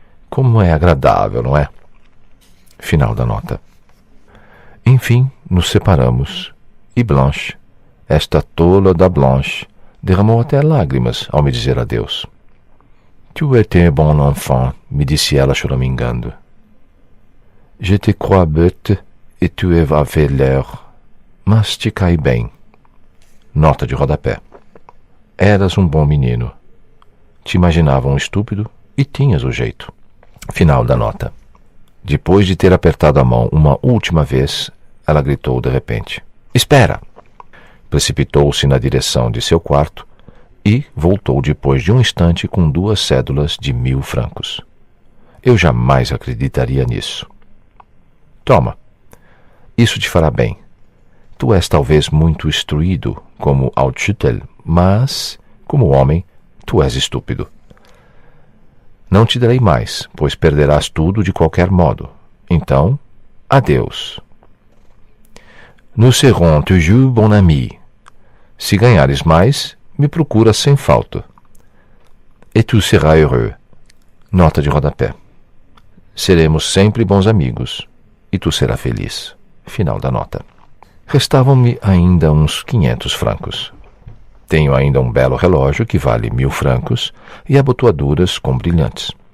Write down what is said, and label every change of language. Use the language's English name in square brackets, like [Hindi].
[Portuguese] Como é agradável, não é? Final da nota. Enfim, nos separamos, e Blanche, esta tola da Blanche, derramou até lágrimas ao me dizer adeus. [French] Tu étais bon enfant, [Portuguese] me disse ela choramingando. [French] Je te crois bête, e tu avais l'air, [Portuguese] mas te cai bem. Nota de rodapé. Eras um bom menino. Te imaginava um estúpido e tinhas o jeito. Final da nota. Depois de ter apertado a mão uma última vez, ela gritou de repente: Espera! Precipitou-se na direção de seu quarto e voltou depois de um instante com 2 cédulas de 1000 francos. Eu jamais acreditaria nisso. Toma. Isso te fará bem. Tu és talvez muito instruído como Altschüttel, mas, como homem, tu és estúpido. Não te darei mais, pois perderás tudo de qualquer modo. Então, adeus. [French] Nous serons toujours bons amis. [Portuguese] Se ganhares mais, me procuras sem falta. [French] Et tu seras heureux. [Portuguese] Nota de rodapé. Seremos sempre bons amigos, e tu serás feliz. Final da nota. Restavam-me ainda uns 500 francos. Tenho ainda um belo relógio que vale 1000 francos e abotoaduras com brilhantes.